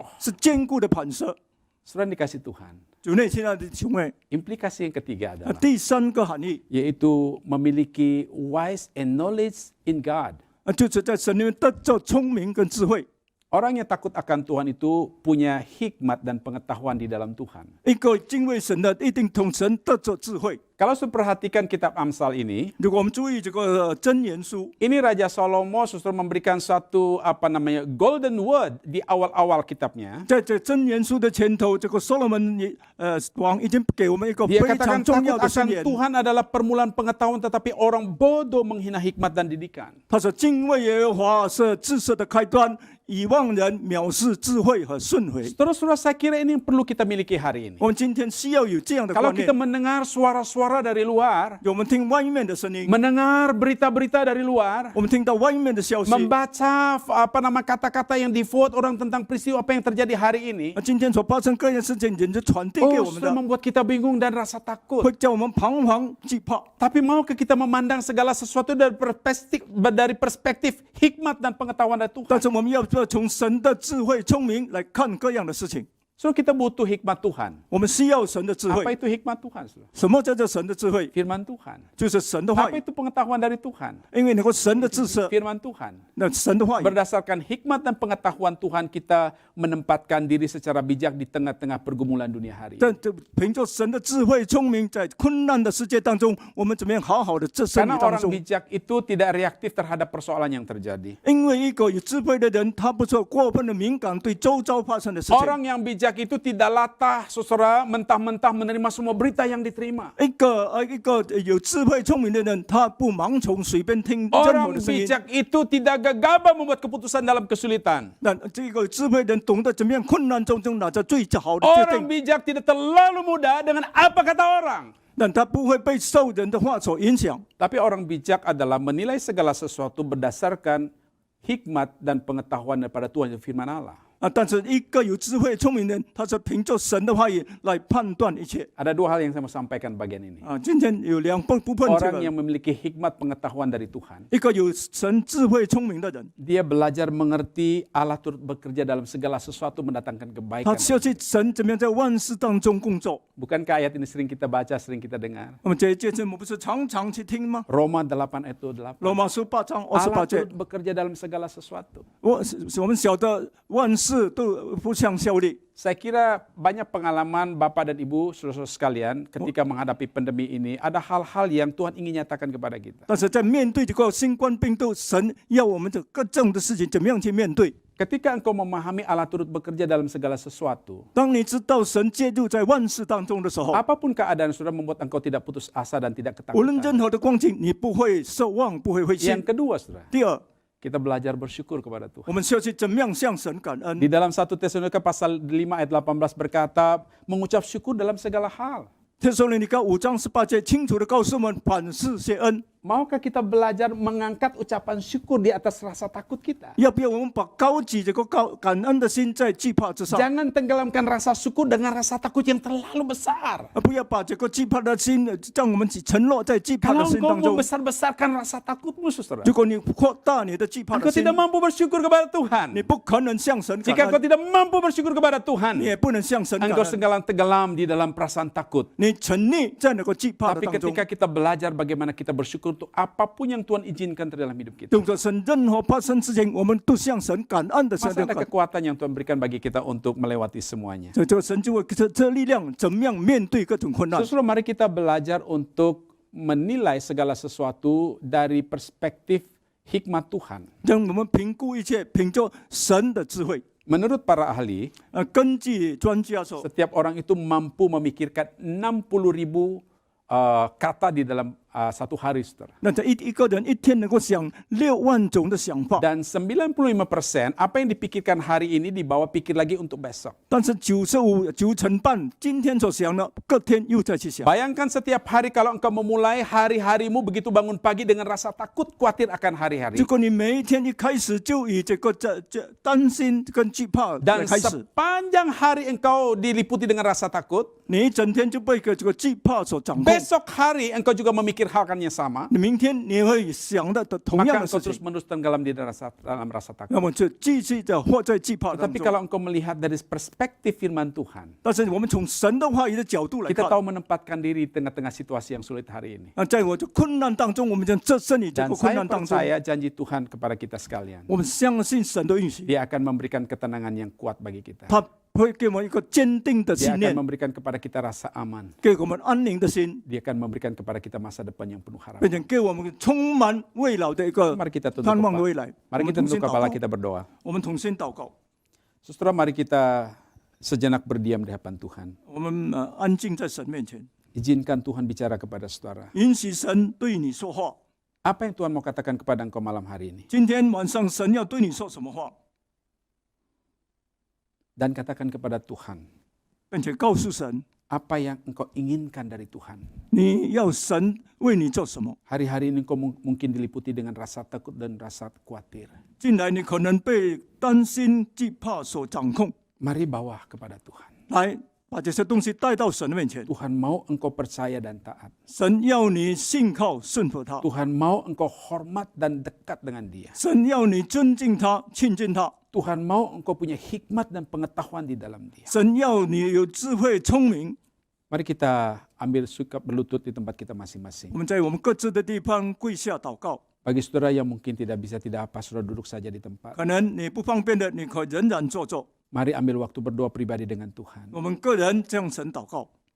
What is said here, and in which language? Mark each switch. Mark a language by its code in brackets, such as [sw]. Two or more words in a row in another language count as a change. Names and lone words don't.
[zh] 是坚固的磐石。 [id] Saudara dikasih Tuhan. [zh] 主内亲爱的兄妹， [id] Implikasi yang ketiga adalah [zh] 第三个含义 [id] yaitu memiliki [en] wise and knowledge in God. [zh] 就是在神里面得着聪明跟智慧。 [id] Orang yang takut akan Tuhan itu punya hikmat dan pengetahuan di dalam Tuhan. [zh] 一个敬畏神的，一定从神得着智慧。 [id] Kalau saya perhatikan kitab Amsal ini, [zh] 如果我们注意这个箴言书， [id] ini Raja Salomo justru memberikan suatu [en] golden word [id] di awal-awal kitabnya. [zh] 在这箴言书的前头，这个所罗门王已经给我们一个 [id] Dia [zh] 非 [id] katakan [zh] 常重 [id] takut [zh] 要的宣 [id] akan [zh] 言。 [id] Tuhan adalah permulaan pengetahuan, tetapi orang bodoh menghina hikmat dan didikan. [zh] 他说：“敬畏耶和华是知识的开端，以望人藐视智慧和顺回。 [id] Saudara-saudara, saya kira ini yang perlu kita miliki hari ini. ” [zh] 我们今天需要有这样的 [id] Kalau [zh] 观 [id] kita [zh] 念。 [id] mendengar suara-suara dari luar, [zh] 我们听外面的声音， [id] mendengar berita-berita dari luar, [zh] 我们听到外面的消息。 [id] membaca kata-kata yang di-vote orang tentang peristiwa apa yang terjadi hari ini, [zh] 今天所发生各样事情，人就传递给我们 [id] sudah [zh] 的， [id] membuat kita bingung dan rasa takut. [zh] 会叫我们彷徨惧怕。 [id] Tapi maukah kita memandang segala sesuatu dari perspektif hikmat dan pengetahuan dari [zh] 但 [id] Tuhan? [zh] 是我们要从神的智慧、聪明来看各样的事情。 [id] So kita butuh hikmat Tuhan. [zh] 我们需要神的智 [id] Apa [zh] 慧。 [id] itu hikmat Tuhan? Saudara? [zh] 什么叫做神的智慧？ [id] Firman Tuhan. [zh] 就是神的话 [id] Apa [zh] 语， [id] itu pengetahuan dari Tuhan? [zh] 因为能够神的知识， [id] Firman Tuhan. [zh] 那神的话语， [id] Berdasarkan hikmat dan pengetahuan Tuhan, kita menempatkan diri secara bijak di tengah-tengah pergumulan dunia hari ini. [zh] 但这凭着神的智慧、聪明，在困难的世界当中，我们怎么样好好的这生 [id] Karena [zh] 活当 [id] orang [zh] 中？ [id] bijak itu tidak reaktif terhadap persoalan yang terjadi. [zh] 因为一个有智慧的人，他不是过分的敏感对周遭发生的事情。 [id] Orang yang bijak itu tidak latah, saudara, mentah-mentah menerima semua berita yang diterima. [zh] 一个有智慧聪明的人，他不盲从，随便听任何 [id] Orang [zh] 的声音。 [id] bijak itu tidak gegabah membuat keputusan dalam kesulitan. [zh] 那这个智慧的人懂得怎么样困难中拿着最好的决 [id] Orang [zh] 定， [id] bijak tidak terlalu mudah dengan apa kata orang. [zh] 但他不会被受人的话所影响。 [id] Tapi orang bijak adalah menilai segala sesuatu berdasarkan hikmat dan pengetahuan daripada Tuhan dan firman Allah. [zh] 但是一个有智慧聪明的人，他是凭着神的话语来判断一切。 [id] Ada dua hal yang saya mau sampaikan bagian ini. [zh] 今天有两部分，这 [id] Orang [zh] 个 [id] yang memiliki hikmat pengetahuan dari Tuhan, [zh] 一个有神智慧聪明的人， [id] dia belajar mengerti Allah turut bekerja dalam segala sesuatu mendatangkan [zh] 他 [id] kebaikan. [zh] 学习神怎么样在万事当中工作。 [id] Bukankah ayat ini sering kita baca, sering kita dengar? [zh] 那么这节目不是常常去听吗？ [id] Roma 8 ayat 28. [zh] 罗马书8章 [id] Allah [zh] 28节 [id] turut，bekerja dalam segala sesuatu. [zh] 我们晓得万事都互相效力。 [id] Saya kira banyak pengalaman Bapak dan Ibu, saudara-saudara sekalian, ketika menghadapi pandemi ini, ada hal-hal yang Tuhan ingin nyatakan kepada kita. [zh] 但是在面对这个新冠病毒，神要我们这各种的事情怎么样去面对？ [id] Ketika engkau memahami Allah turut bekerja dalam segala sesuatu, [zh] 当你知道神介入在万事当中的时候， [id] apapun keadaan sudah membuat engkau tidak putus asa dan tidak [zh] 无论 [id] ketakutan. [zh] 任何的光景，你不会失望，不会灰心 [id] Yang。kedua, saudara, [zh] 第二， [id] kita belajar bersyukur kepada Tuhan. [zh] 我们学习怎么样向神感恩 [id] Di。dalam 1 Tesalonika pasal 5 ayat 18 berkata, mengucap syukur dalam segala hal. [zh] 帖撒罗尼迦5章18节清楚的告诉我们，凡事谢恩。 [id] Maukah kita belajar mengangkat ucapan syukur di atas rasa takut kita? [zh] 要不要我们把高举这个感恩的心在惧怕之上？ [id] Jangan tenggelamkan rasa syukur dengan rasa takut yang terlalu besar. [zh] 不要把这个惧怕的心，让我们沉落在惧怕的 [id] Kalau [zh] 心 [id] engkau [zh] 当中。 [id] membesar-besarkan rasa takutmu, saudara, [zh] 如果你扩大你的惧怕 [id] engkau [zh] 的心 [id] tidak，mampu bersyukur kepada [zh] 你 [id] Tuhan. [zh] 不可能向神感 [id] Jika engkau [zh] 恩， [id] tidak mampu bersyukur kepada [zh] 你 [id] Tuhan, [zh] 也不能向神感 [id] engkau [zh] 恩。 [id] segala tenggelam di dalam perasaan takut. [zh] 你沉溺在那个惧怕的 [id] Tapi [zh] 当中， [id] ketika kita belajar bagaimana kita bersyukur untuk apapun yang Tuhan izinkan dalam hidup kita, [zh] 动作神任何发生事情，我们都向神感恩的向 [id] masa [zh] 神 [id] ada [zh] 感。 [id] kekuatan yang Tuhan berikan bagi kita untuk melewati semuanya. [zh] 这个神就会这力量怎么样面对各种困难？ [id] Justru mari kita belajar untuk menilai segala sesuatu dari perspektif hikmat Tuhan. [zh] 让我们评估一切，凭着神的智慧。 [id] Menurut para ahli, [zh] 根据专家说， [id] setiap orang itu mampu memikirkan 60.000 kata di dalam satu hari, saudara. [zh] 那这一个人一天能够想6万种的想法， [id] Dan 95% apa yang dipikirkan hari ini dibawa pikir lagi untuk besok. [zh] 但是9成半今天所想的，隔天又再去想。 [id] Bayangkan setiap hari kalau engkau memulai hari-harimu begitu bangun pagi dengan rasa takut, khawatir akan hari-hari. [zh] 如果你每一天一开始就以这担心跟惧怕 [id] Dan [zh] 来开始， [id] sepanjang hari engkau diliputi dengan rasa takut, [zh] 你一整天就被这个惧怕所掌控。 [id] besok hari engkau juga memikirkan yang sama, [zh] 你明天你会想的同 [id] maka [zh] 样的 [id] engkau [zh] 事 [id] terus [zh] 情， [id] menerus tenggelam di dalam rasa takut. [zh] 那么就继续的活在惧怕当 [id] Tapi [zh] 中。 [id] kalau engkau melihat dari perspektif firman Tuhan, [zh] 但是我们从神的话语的角度来 [id] kita [zh] 看， [id] tahu menempatkan diri di tengah-tengah situasi yang sulit hari ini. [zh] 那在我的困难当中，我们将这身体这 [id] Dan [zh] 个困 [id] saya [zh] 难当中， [id] percaya janji Tuhan kepada kita sekalian. [zh] 我们相信神的允许， [id] Dia akan memberikan ketenangan yang kuat bagi kita. [zh] 他会给我们一个坚定的 [id] Dia [zh] 信念 [id] akan，memberikan kepada kita rasa aman. [zh] 给我们安宁的心， [id] Dia akan memberikan kepada kita masa depan yang penuh [zh] 并 [id] harapan. [zh] 且给我们充满未来的一个 [id] Mari kita tunduk [zh] 盼望的 [id] kepala. [zh] 未来。我 [id] Mari [zh] 们 [id] kita [zh] 同 [id] tunduk [zh] 心祷 [id] kepala [zh] 告， [id] kita berdoa. [zh] 我们同心祷告， [id] Saudara, mari kita sejenak berdiam di hadapan Tuhan. [zh] 我们安静在神面前， [id] Izinkan Tuhan bicara kepada saudara. [zh] 允许神对你说话。 [id] Apa yang Tuhan mau katakan kepada engkau malam hari ini? [zh] 今天晚上神要对你说什么话， [id] Dan katakan kepada Tuhan, [zh] 并且告诉神， [id] apa yang engkau inginkan dari Tuhan. [zh] 你要神为你做什么。 [id] Hari-hari ini engkau mungkin diliputi dengan rasa takut dan rasa khawatir. [zh] 近来你可能被担心、惧怕所掌控， [id] Mari bawa kepada Tuhan. [zh] 来把这些东西带到神的面前。 [id] Tuhan mau engkau percaya dan taat. [zh] 神要你信靠、顺服他， [id] Tuhan mau engkau hormat dan dekat dengan Dia. [zh] 神要你尊敬他、亲近他， [id] Tuhan mau engkau punya hikmat dan pengetahuan di dalam Dia. [zh] 神要你有智慧、聪明。 [id] Mari kita ambil sikap berlutut di tempat kita masing-masing. [zh] 我们在我们各自的地方跪下祷告。 [id] Bagi saudara yang mungkin tidak bisa, tidak apa, saudara duduk saja di tempat. [zh] 可能你不方便的，你可以仍然坐坐。 [id] Mari ambil waktu berdoa pribadi dengan Tuhan. [zh] 我们个人向神祷告。